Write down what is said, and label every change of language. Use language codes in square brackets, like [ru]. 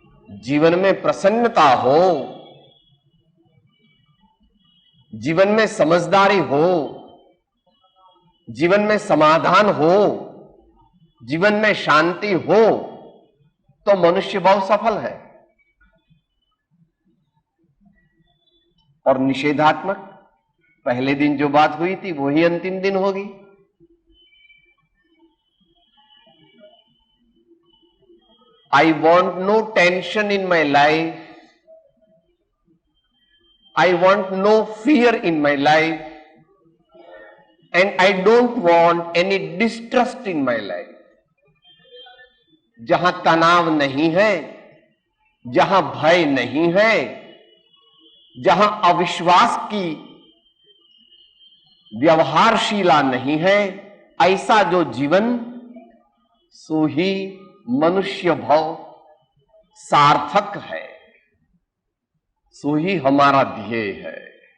[hi] जीवन में प्रसन्नता हो, जीवन में समझदारी हो, जीवन में समाधान हो, जीवन में शांति हो, तो मनुष्य भाव सफल है। और निषेधात्मक, पहले दिन जो बात हुई थी वही अंतिम दिन होगी। [en] I want no tension in my life. I want no fear in my life. And I don't want any distrust in my life. [hi] जहां तनाव नहीं है, जहां भय नहीं है, जहां अविश्वास की व्यवहारशीला नहीं है, ऐसा जो जीवन, सो ही मनुष्य भव सार्थक है, सो ही हमारा ध्येय है।